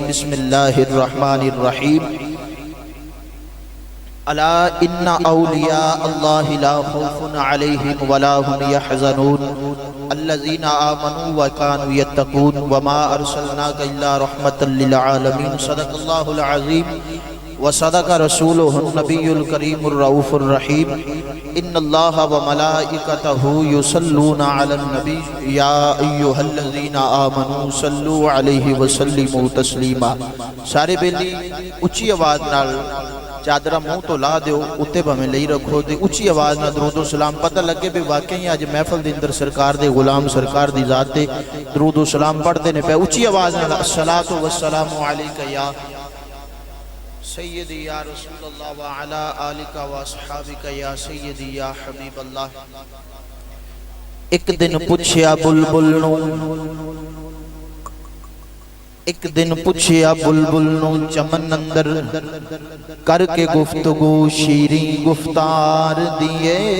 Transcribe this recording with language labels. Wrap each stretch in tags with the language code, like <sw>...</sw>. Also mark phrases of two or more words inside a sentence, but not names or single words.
<ar>بسم الله الرحمن الرحيم۔ ألا إن أولياء الله لا خوف عليهم ولا هم يحزنون الذين آمنوا وكانوا يتقون وما أرسلناك إلا رحمة للعالمين. صدق الله العظيم وصدق رسوله النبي الكريم الرؤوف الرحيم. إن الله وملائكته يصلون على النبي يا أيها الذين آمنوا صلوا عليه وسلموا تسليما.</ar> <pa>سارے بیلی اچی آواز نال چادراں منہ توں لا دو، اتے بھاویں لئی رکھو تو اچی آواز نا درودو سلام پتا لگے بھی واقعی اج محفل کے اندر سرکار دے غلام سرکار دی ذات تے درودو سلام پڑھتے نے پے اچی آواز نال.</pa> <ar>الصلاة والسلام عليك يا سيدي يا رسول الله وعلى آلك وأصحابك يا سيدي يا حبيب الله.</ar> <pa>ایک دن پچھیا بلبل نوں، ایک دن پچھیا بلبل نوں چمن اندر کر کے گفتگو شیریں گفتار دیے.</pa>